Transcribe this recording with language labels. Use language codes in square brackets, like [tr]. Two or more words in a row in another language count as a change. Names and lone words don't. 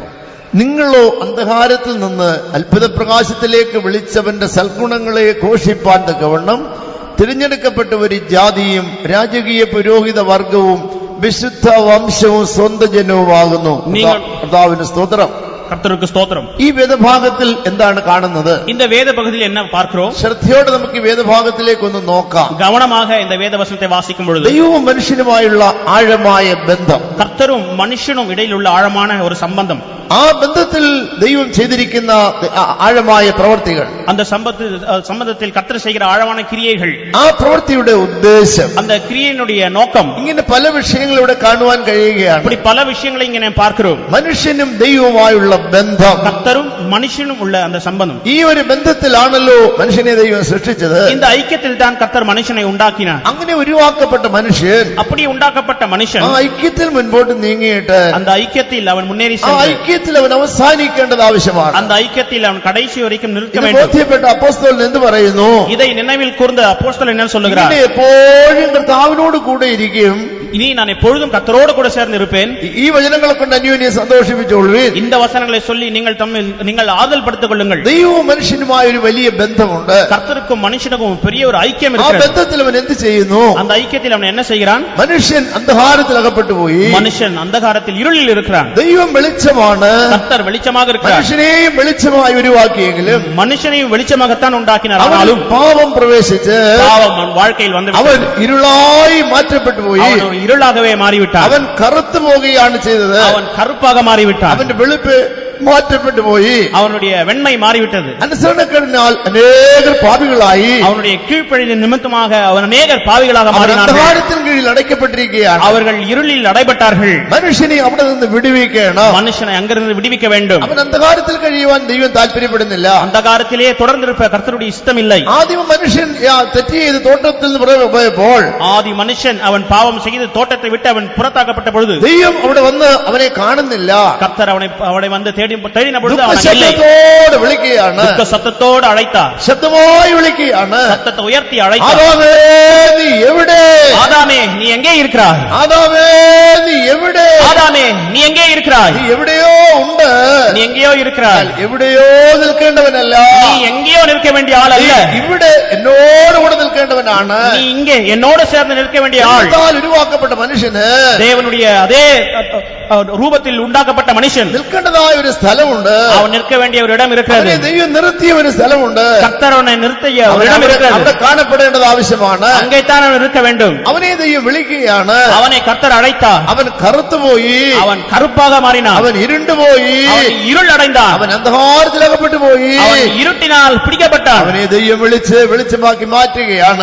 [ml] നിങ്ങളോ അന്ധകാരത്തിൽ നിന്ന് അത്ഭുത പ്രകാശത്തിലേക്ക് വിളിച്ചവന്റെ സൽഗുണങ്ങളെ ഘോഷിപ്പാൻ തക്കവണ്ണം തിരഞ്ഞെടുക്കപ്പെട്ട ഒരു ജാതിയും രാജകീയ പുരോഹിത വർഗവും വിശുദ്ധ വംശവും സ്വന്തം ജനവുമാകുന്നു. കർത്താവിന് സ്തോത്രം. [ta] கர்த்தருக்கு ஸ்தோத்திரம். [ml] ഈ വേദഭാഗത്തിൽ എന്താണ് കാണുന്നത്? [ta] இந்த வேத பகுதியில் என்ன பார்க்கிறோம்? [ml] ശ്രദ്ധയോടെ നമുക്ക് ഈ വേദഭാഗത്തിലേക്ക് ഒന്ന് നോക്കാം. [ta] கவனமாக இந்த வேத வசனத்தை வாசிக்கும் பொழுது [ml] ദൈവവും മനുഷ്യനുമായുള്ള ആഴമായ ബന്ധം, [ta] கர்த்தரும் மனுஷனும் இடையில் உள்ள ஆழமான ஒரு சம்பந்தம், [ml] ആ ബന്ധത്തിൽ ദൈവം ചെയ്തിരിക്കുന്ന ആഴമായ പ്രവർത്തികൾ, [ta] அந்த சம்பந்தத்தில் கர்த்தர் செய்கிற ஆழமான கிரியைகள், [ml] ആ പ്രവൃത്തിയുടെ ഉദ്ദേശം, [ta] அந்த கிரியையினுடைய நோக்கம், [ml] ഇങ്ങനെ പല വിഷയങ്ങളിലൂടെ കാണുവാൻ കഴിയുകയാണ്. [ta] இப்படி பல விஷயங்களை இங்கே நாம் பார்க்கிறோம். [ml] മനുഷ്യനും ദൈവവുമായുള്ള ബന്ധം, [ta] கர்த்தரும் மனுஷனும் உள்ள அந்த சம்பந்தம், [ml] ഈ ഒരു ബന്ധത്തിലാണല്ലോ മനുഷ്യനെ ദൈവം സൃഷ്ടിച്ചത്. [ta] இந்த ஐக்கியத்தில் தான் கர்த்தர் மனுஷனை உண்டாக்கினார். [ml] അങ്ങനെ ഉരുവാക്കപ്പെട്ട മനുഷ്യൻ, [ta] அப்படி உண்டாக்கப்பட்ட மனுஷன் [ml] ആ ഐക്യത്തിൽ മുൻപോട്ട് നീങ്ങിയിട്ട് [ta] அந்த ஐக்கியத்தில் அவன் முன்னேறி [ml] ആ [ta] சென்று [ml] ഐക്യത്തിൽ അവൻ അവസാനിക്കേണ്ടത് ആവശ്യമാണ്. [ta] அந்த ஐக்கியத்தில் அவன் கடைசி வரைக்கும் நிற்க [ml] ഇത് [ta] வேண்டும். [ml] ബോധ്യപ്പെട്ട അപ്പോസ്തലൻ എന്ത് പറയുന്നു? [ta] இதை நினைவில் கூர்ந்த அப்போஸ்தலன் என்ன சொல்லுகிறார்? [ml] ഇങ്ങനെ എപ്പോഴും കർത്താവിനോട് കൂടെ ഇരിക്കും. [ta] இனி நான் எப்பொழுதும் கர்த்தரோடு கூட சேர்ந்து இருப்பேன். [ml] ഈ വചനങ്ങളെ കൊണ്ട് അന്യോന്യം സന്തോഷിപ്പിച്ചോളുവീൻ. [ta] இந்த வசனங்களை சொல்லி நீங்கள் ஆதல் படுத்திக் கொள்ளுங்கள். [ml] ദൈവവും മനുഷ്യനുമായ ഒരു വലിയ ബന്ധമുണ്ട്. [ta] கர்த்தருக்கும் மனுஷனுக்கும் பெரிய ஒரு ஐக்கியம் [ml] ആ [ta] இருக்கிறது. [ml] ബന്ധത്തിൽ അവൻ എന്ത് ചെയ്യുന്നു? [ta] அந்த ஐக்கியத்தில் அவன் என்ன செய்கிறான்? [ml] മനുഷ്യൻ അന്ധകാരത്തിൽ അകപ്പെട്ടു പോയി. [ta] மனுஷன் அந்தகாரத்தில் இருளில் இருக்கிறான். [ml] ദൈവം വെളിച്ചമാണ്. [ta] கர்த்தர் வெளிச்சமாக இருக்கிறார். [ml] മനുഷ്യനെയും വെളിച്ചമായി ഉരുവാക്കിയെങ്കിലും [ta] மனுஷனையும் வெளிச்சமாகத்தான் உண்டாக்கினார். [ml] അവൻ [ta] ஆனாலும் [ml] പാപം പ്രവേശിച്ച് [ta] பாவம் அவன் வாழ்க்கையில் வந்து [ml] അവൻ ഇരുളായി മാറ്റപ്പെട്ടു പോയി. [ta] அவன் ஒரு இருளாகவே மாறிவிட்டான். [ml] അവൻ കറുത്തു പോവുകയാണ് ചെയ്തത്. [ta] அவன் கருப்பாக மாறிவிட்டான். [ml] അവന്റെ വെളുപ്പ് മാറ്റപ്പെട്ടു പോയി. [ta] அவனுடைய வெண்மை மாறிவிட்டது. [ml] അനുസരണക്കേടിനാൽ അനേകർ പാപികളായി. [ta] அவனுடைய கீழ்ப்படியின் நிமித்தமாக அவன் அநேகர் பாவிகளாக மாறினார்கள். [ml] അന്ധകാരത്തിൻ കീഴിൽ അടയ്ക്കപ്പെട്ടിരിക്കുകയാണ്. [ta] அவர்கள் இருளில் அடைபட்டார்கள். [ml] മനുഷ്യനെ അവിടെ നിന്ന് വിടുവിക്കണം. [ta] மனுஷனை அங்கிருந்து விடுவிக்க வேண்டும். [ml] അവൻ അന്ധകാരത്തിൽ കഴിയുവാൻ ദൈവം താല്പര്യപ്പെടുന്നില്ല. [ta] அந்தகாரத்திலே தொடர்ந்திருப்ப கர்த்தருடைய இஷ்டம் இல்லை. [ml] ആദ്യം മനുഷ്യൻ തെറ്റ് ചെയ്ത് തോട്ടത്തിൽ നിന്ന് പോയപ്പോൾ [ta] ஆதி மனுஷன் அவன் பாவம் செய்து தோட்டத்தை விட்டு அவன் புறத்தாக்கப்பட்ட பொழுது [ml] ദൈവം അവിടെ വന്ന് അവനെ കാണുന്നില്ല. [ta] கர்த்தர் அவனை வந்து தேடின பொழுது அவன் இல்லை. [ml] ശബ്ദത്തോട് വിളിക്കുകയാണ്, ദുഃഖ ശബ്ദത്തോട് അழைத்தார், ശബ്ദമായി വിളിക്കുകയാണ്, [ta] சத்தத்தை உயர்த்தி அழைத்தார். [ml] ആദാമേ നീ എവിടെ, [ta] ஆதாமே நீ எங்கே இருக்கிறாய், [ml] ആദാമേ നീ എവിടെ, [ta] ஆதாமே நீ எங்கே இருக்கிறாய், [ml] നീ എവിടെയോ ഉണ്ട്, [ta] நீ എங்கேയോ இருக்கிறாய், [ml] എവിടെയോ നിൽക്കേണ്ടവനല്ല, [ta] நீ எங்கேயோ நிற்க வேண்டிய ஆள் அல்ல, [ml] ഇവിടെ എന്നോടുകൂടെ നിൽക്കേണ്ടവനാണ്. [ta] நீ இங்கே என்னோடு சேர்ந்து நிற்க வேண்டிய ஆள். [ml] ഉരുവാക്കപ്പെട്ട മനുഷ്യന് [ta] தேவனுடைய அதே ரூபத்தில் உண்டாக்கப்பட்ட மனுஷன் [ml] നിൽക്കേണ്ടതായ ഒരു സ്ഥലമുണ്ട്, [ta] அவன் நிற்க வேண்டிய ஒரு இடம் இருக்கிறது, [ml] ദൈവം നിർത്തിയ ഒരു സ്ഥലമുണ്ട്, [ta] கர்த்தர் அவனை நிறுத்திய ஒரு இடம் இருக்கிறது, [ml] അവിടെ കാണപ്പെടേണ്ടത് ആവശ്യമാണ്. [ta] அங்கேதான் அவன் இருக்க வேண்டும். [ml] അവനെ ദൈവം വിളിക്കുകയാണ്, [ta] அவனை கர்த்தர் அழைத்தார், [ml] അവൻ കറുത്തുപോയി, [ta] அவன் கருப்பாக மாறினான், [ml] അവൻ ഇരുണ്ടുപോയി, [ta] அவன் இருள் அடைந்தான், [ml] അവൻ അന്ധകാരത്തിലകപ്പെട്ടു പോയി, [ta] அவன் இருட்டினால் பிடிக்கப்பட்டான். [ml] അവനെ ദൈവം വിളിച്ച് വെളിച്ചമാക്കി മാറ്റുകയാണ്.